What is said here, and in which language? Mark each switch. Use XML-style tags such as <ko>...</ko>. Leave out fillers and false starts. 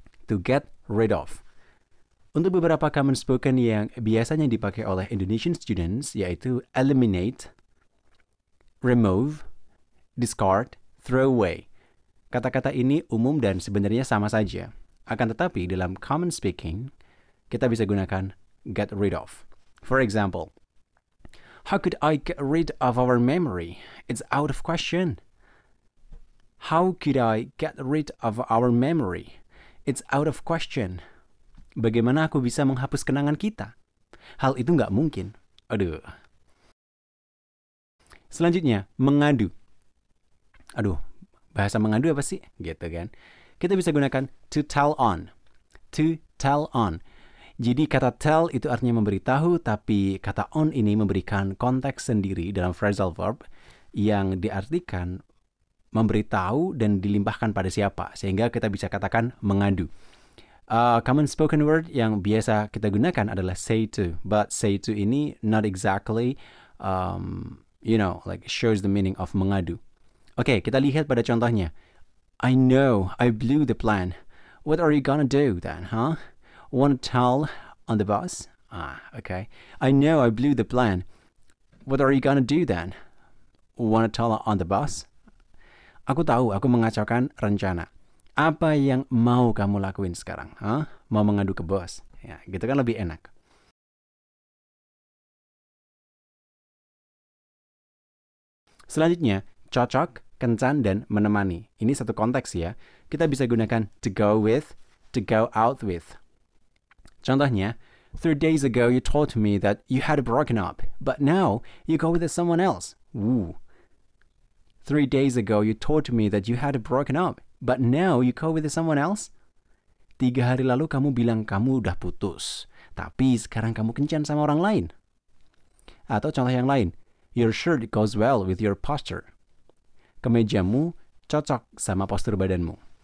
<en>To get rid of.</en> <id>Untuk beberapa common spoken yang biasanya dipakai oleh Indonesian students, yaitu</id> <en>eliminate, remove, discard, throw away.</en> <id>Kata-kata ini umum dan sebenarnya sama saja. Akan tetapi dalam common speaking, kita bisa gunakan get rid of.</id> <en>For example, how could I get rid of our memory? It's out of question. How could I get rid of our memory? It's out of question.</en> <id>Bagaimana aku bisa menghapus kenangan kita? Hal itu nggak mungkin. Aduh. Selanjutnya, mengadu. Aduh, bahasa mengadu apa sih? Gitu kan. Kita bisa gunakan</id> <en>to tell on. To tell on.</en> <id>Jadi kata tell itu artinya memberitahu, tapi kata on ini memberikan konteks sendiri dalam phrasal verb yang diartikan memberitahu dan dilimpahkan pada siapa, sehingga kita bisa katakan mengadu.</id> <en>Common spoken word</en> <id>yang biasa kita gunakan adalah</id> <en>say to, but say to ini not exactly, like shows the meaning of mengadu.</en> <id>Oke, kita lihat pada contohnya.</id> <en>I know I blew the plan. What are you gonna do then, huh? Want to tell on the boss? Okay. I know I blew the plan. What are you gonna do then? Want to tell on the boss?</en> <id>Aku tahu, aku mengacaukan rencana. Apa yang mau kamu lakuin sekarang? Huh? Mau mengadu ke bos? Ya, gitu kan lebih enak. Selanjutnya, cocok, kencan, dan menemani. Ini satu konteks ya. Kita bisa gunakan</id> <en>to go with, to go out with.</en> <id>Contohnya,</id> <en>3 days ago you told me that you had broken up, but now you go with someone else. 3 days ago you told me that you had broken up, but now you go with someone else?</en> <id>3 hari lalu kamu bilang kamu udah putus, tapi sekarang kamu kencan sama orang lain. Atau contoh yang lain,</id> <en>your shirt goes well with your posture.</en> <id>Kemejamu cocok sama postur badanmu.</id>